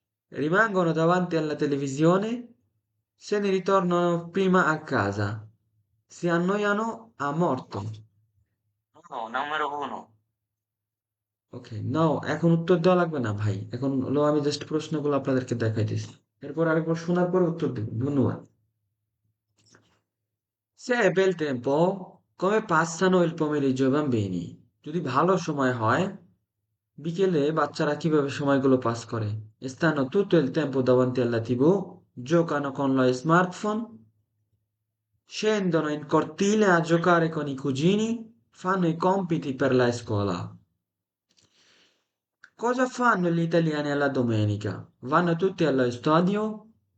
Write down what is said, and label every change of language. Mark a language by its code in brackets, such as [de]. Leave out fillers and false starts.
[it] rimangono davanti alla televisione, se ne ritornano prima a casa, si annoiano a morto. No, numero 1। [bn] ওকে নাও এখন উত্তর দেওয়া লাগবে না ভাই, এখন হলো আমি জাস্ট প্রশ্নগুলো আপনাদেরকে দেখাইতেছি, এরপর আরেকবার শোনার পরে উত্তর দেবেন। ধন্যবাদ। [it] Se è bel tempo, come passano il pomeriggio i bambini? [bn] যদি ভালো সময় হয়, বিকেলে বাচ্চারা কিভাবে সময়গুলো পাস করে? [it] Stanno tutto il tempo davanti alla TV, giocano con lo smartphone, scendono in cortile a giocare con i cugini, fanno i compiti per la scuola. Cosa fanno gli italiani alla domenica? Vanno tutti allo stadio?